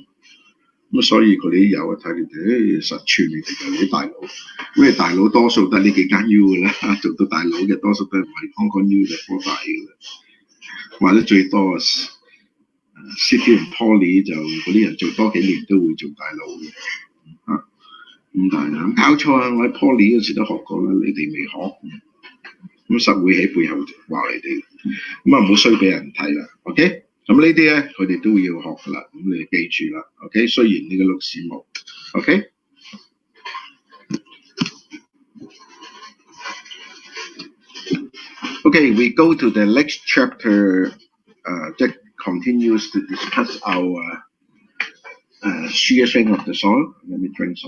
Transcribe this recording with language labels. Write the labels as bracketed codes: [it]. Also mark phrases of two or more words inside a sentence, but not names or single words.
[yue] 咁所以佢哋有睇你哋實串你哋嘅啲大佬，咁你大佬多數得呢幾間 U 嘅啦，做到大佬嘅多數都唔係香港 U 就科大嘅啦，或者最多City 同 Poly 就嗰啲人做多幾年都會做大佬嘅，咁但係搞錯啊！我喺 Poly 嗰時都學過啦，你哋未學，咁實會喺背後話你哋，咁啊唔好衰俾人睇啦 ，OK？咁呢啲咧佢哋都要學噶啦，咁你記住啦 ，OK？雖然呢個錄視冇 ，OK？ [en] Okay, we go to the next chapter that continues to discuss our shear strength of the soil.